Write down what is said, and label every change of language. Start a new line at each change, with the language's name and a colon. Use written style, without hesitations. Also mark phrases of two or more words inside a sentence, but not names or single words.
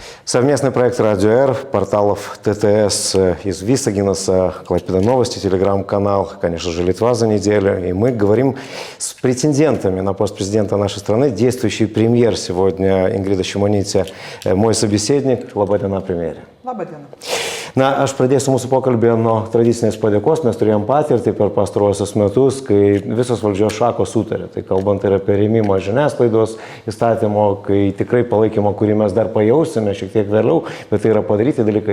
Russian: Совместный проект «Радио Р», порталов ТТС из Висагинаса, Клайпеда Новости, телеграм-канал, конечно же, Литва за неделю. И мы говорим с претендентами на пост президента нашей страны. Действующий премьер сегодня Ингрида Šimonytė, мой собеседник.
Lithuanian: Labą dieną, premjerė. Labą dieną. Na, aš pradėsiu mūsų pokalbį nuo tradicinės padėkos. Mes turėjom patirtį per pastaruosius metus, kai visos valdžios šakos sutarė. Tai kalbant ir apie rėmimo žiniasklaidos įstatymo, kai tikrai palaikymo, kurį mes dar pajausime šiek tiek vėliau, bet tai yra padaryti dalykai.